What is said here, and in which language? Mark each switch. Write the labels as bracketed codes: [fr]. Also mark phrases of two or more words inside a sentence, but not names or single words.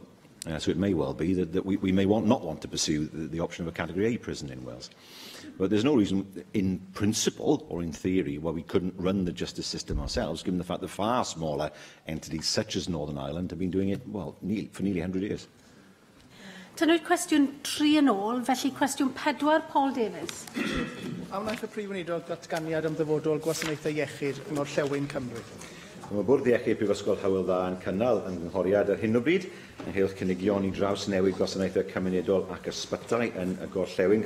[en] So it may well be that we may not want to pursue the option of a Category A prison in Wales. But there's no reason, in principle or in theory, why we couldn't run the justice system ourselves, given the fact that far smaller entities such as Northern Ireland have been doing it, well, for nearly 100 years. [cy] Tynwyd cwestiwn 3 yn ôl, felly cwestiwn 4, Paul Davies. A wnaeth y Prif Weinidog datganiad am ddyfodol gwasanaethau iechyd yng Ngorllewin Cymru. Mae Bwrdd Iechyd Prifysgol Hywel Dda yn cynnal ymgynghoriad ar hyn o bryd yn ynghylch cynigion i draws newid gwasanaethau cymunedol ac ysbytai yn y Gorllewin.